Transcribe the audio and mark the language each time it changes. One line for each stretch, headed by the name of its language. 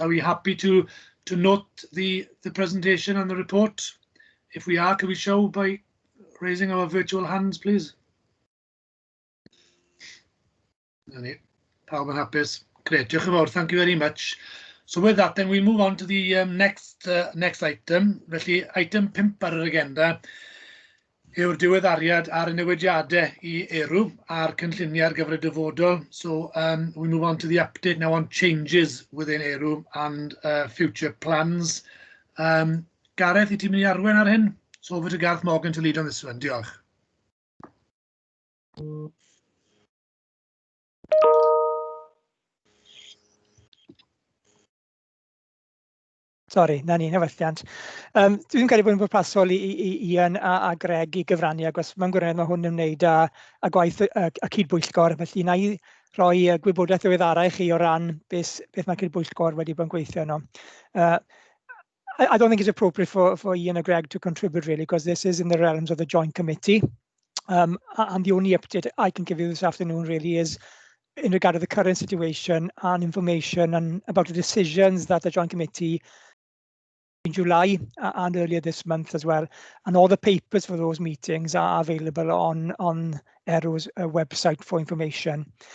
English: Are we happy to note the presentation and the report? If we are, can we show by raising our virtual hands, please?
Welsh: Pawb yn hapus.
English: Great,
Welsh: diolch yn fawr.
English: Thank you very much. So with that, then we'll move on to the next item.
Welsh: Felly, item 5 ar yr agenda yw'r diweddariad ar y newidiadau I ERW a'r cynlluniau ar gyfer y dyfodol.
English: So we move on to the update now on changes within ERW and future plans. Gareth,
Welsh: I ti'n mynd I arwain ar hyn?
English: So over to Gareth Morgan to lead on this one.
Welsh: Diolch. Sorry, na ni, newyddiant. Dwi'n credu bod yn bwrpasol I Ian a Greg I gyfrannu, agos mae'n gwirionedd mae hwn yn ymwneud â gwaith y cydbwyllgor, felly na I roi gwybodaeth ddiweddarau I chi o ran beth mae cydbwyllgor wedi bod yn gweithio yno.
English: I don't think it's appropriate for Ian and Greg to contribute really, because this is in the realms of the joint committee. And the only update I can give you this afternoon really is in regard to the current situation and information and about the decisions that the joint committee in July and earlier this month as well, and all the papers for those meetings are available on ERW's website for information.